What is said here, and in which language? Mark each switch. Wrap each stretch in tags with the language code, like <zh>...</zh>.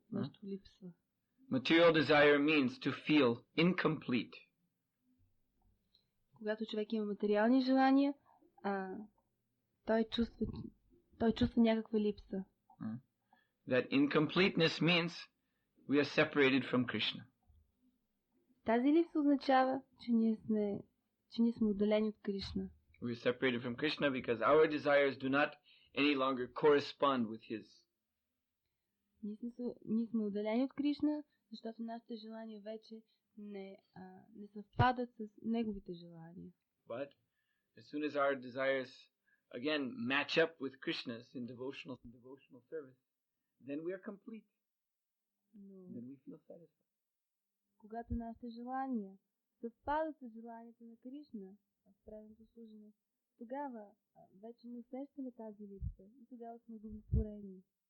<bg>Нещо липсва.</bg> <en>Material desire means to feel incomplete.</en> <bg>Когато човек има материални желания, той чувства някаква липса.</bg> <en>That incompleteness means we are separated from Krishna.</en> <bg>Тази липса означава, че ние сме отделени от Кришна.</bg> <en>We are separated from Krishna because our desires do not any longer correspond with His.</en> <bg>Ние сме отделени от Кришна, защото нашите желания вече не съвпадат с неговите желания.</bg> <en>But as soon as our desires again match up with Krishna's in devotional service, then we are complete. Then we feel satisfied.</en> <bg>Когато нашите желания съвпадат с желанията на Кришна в преданото служене, тогава вече не усещаме тази липса и тогава сме удовлетворени.</bg>